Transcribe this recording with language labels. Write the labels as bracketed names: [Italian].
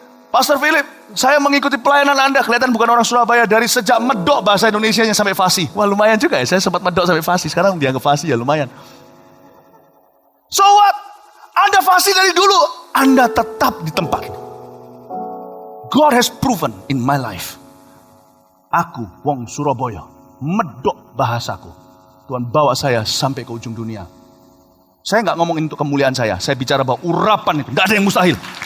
[Indonesian] Pastor Philip, saya mengikuti pelayanan Anda, kelihatan bukan orang Surabaya dari sejak medok bahasa Indonesianya sampai fasih. Wah lumayan juga ya, saya sempat medok sampai fasih, sekarang dianggap fasih ya lumayan. [English] So what? [Indonesian] Anda fasih dari dulu, Anda tetap di tempat. [English] God has proven in my life. [Javanese] Aku, wong Surabaya, medok bahasaku. [Indonesian] Tuhan bawa saya sampai ke ujung dunia. Saya nggak ngomongin untuk kemuliaan saya bicara bahwa urapan itu nggak ada yang mustahil.